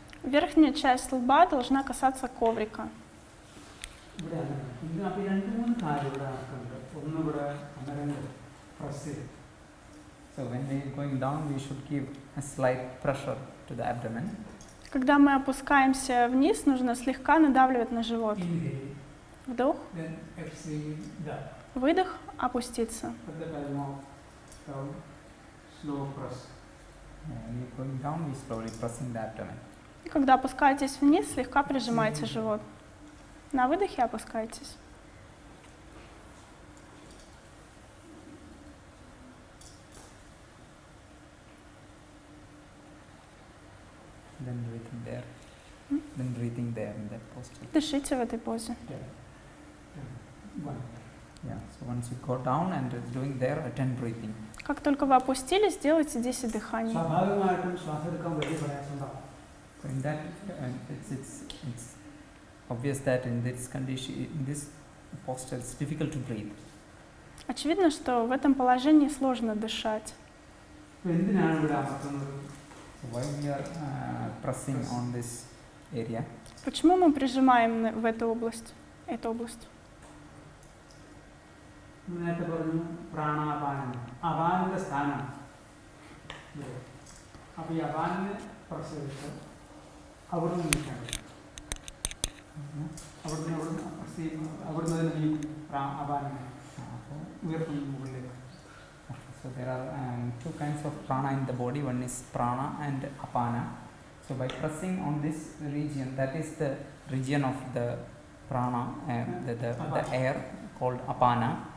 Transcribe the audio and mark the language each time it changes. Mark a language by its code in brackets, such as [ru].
[ru] Верхняя часть лба должна касаться коврика. [ml] ഇവിടെ അങ്ങനെ ഇത് അപ്പോൾ 2-3 കാര്യം ഇവിടെ നടക്കുന്നുണ്ട്. ഒന്ന് ഇവിടെ അങ്ങനെ പ്രസ് ചെയ്യും. [en] So when we are going down, we should give a slight pressure to the abdomen. [ru] Когда мы опускаемся вниз, нужно слегка надавливать на живот. [en] Inhale, [ru] Вдох, [en] then exhale, down. [ru] выдох, опуститься. [en] At the time of down, slow press. When we are going down, we slowly pressing the abdomen. [ru] И когда опускаетесь вниз, слегка прижимайте живот. На выдохе опускайтесь. [en] Then breathing there. Then breathing there in that posture. [ru] Дышите в этой позе. [en] One. Yeah. So once you go down and doing there, attend breathing. [ru] Как только вы опустились, сделайте 10 дыханий. [ml] സ്വാഭാവികമായിട്ടും ശ്വാസം എടുക്കാൻ വലിയ പ്രയാസമുണ്ടാവും. [en] So in that, it's obvious that in this condition, in this posture, it's difficult to breathe. [ru] Очевидно, что в этом положении сложно дышать. [ml] എന്തിനാണ് ഇവിടെ അമർത്തുന്നത്? [en] So why we are pressing on this area? [ru] Почему мы прижимаем в эту область? [ml] നേരത്തെ പറഞ്ഞു പ്രാണാപാനം, അപാനന്റെ സ്ഥാനം. അപ്പോൾ ഈ അപാനിനെ പ്രസ് ചെയ്തിട്ട് അവിടെ നിന്ന് നിൽക്കണം. അവിടുന്ന് പ്രസ് ചെയ്യുമ്പോൾ അവിടുന്ന് തന്നെ നീക്കും അപാനിനെ ഉയർത്തുന്ന മുകളിലേക്ക്. [en] So there are two kinds of prana in the body. One is prana and apana. So by pressing on this region, that is the region of the prana, the air called apana.